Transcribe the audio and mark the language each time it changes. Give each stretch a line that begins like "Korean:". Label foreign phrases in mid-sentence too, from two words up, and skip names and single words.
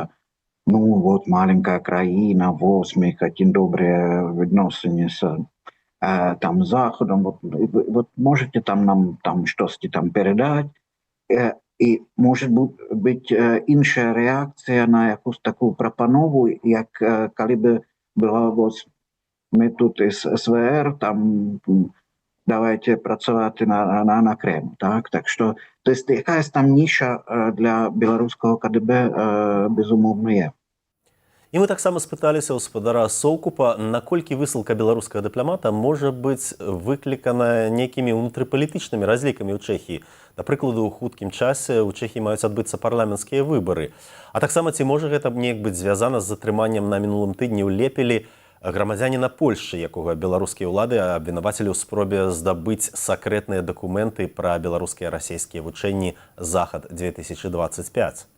Ukrainian: вот маленька країна, ось ми хотім добре відносини з там Заходом, вот можете там нам там щось там передати, і може бути інша реакція на якусь таку пропанову, як коли б була ось ми тут із СВР, там давайте працювати на Крим. Так що, тобто якась там ніша для білоруського КДБ безумовно є.
Belarusian: І ми таксама спыталіся ў спадара Соўкупа, наколькі высылка беларускага дыпламата можа быць выклікана нейкімі ўнутрыпалітычнымі разлікамі ў Чэхіі. Да прыкладу, у хуткім часе ў Чэхіі маюць адбыцца парламенцкія выбары. А таксама ці можа гэта неяк быць звязана з затрыманнем на мінулым тыдні ў Лепелі грамадзяніна Польшчы, якога беларускія ўлады абвінавацілі ў спробе здабыць сакрэтныя дакументы пра беларускія расійскія вучэнні «Захад-2025».